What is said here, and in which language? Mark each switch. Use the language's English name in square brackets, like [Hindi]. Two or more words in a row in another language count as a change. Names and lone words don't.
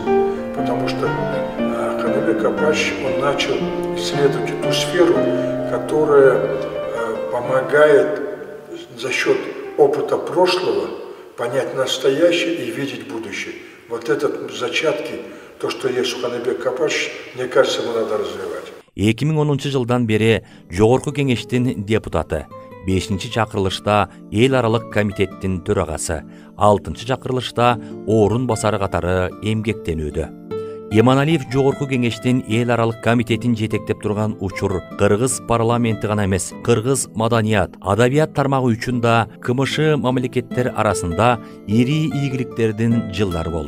[Russian] Потому что Каныбек Апач, он начал исследовать эту сферу, которая помогает за счет опыта прошлого понять настоящее и видеть будущее. Вот этот зачатки, то, что есть у Каныбека Апач, мне кажется, ему надо развивать. [Kyrgyz] 2010 жылдан бери Жогорку кеңештин депутаты, 5-чи чакырылышта эл аралык комитеттин төрагасы, 6-чы чакырылышта орун басары катары эмгектенүүдө. Иманалиев Жогорку кеңештин эл аралык комитетин жетектеп турган учур кыргыз парламенти гана эмес, кыргыз маданият, адабият тармагы үчүн да КМШ мамлекеттер арасында ири ийгиликтердин жылдары болду.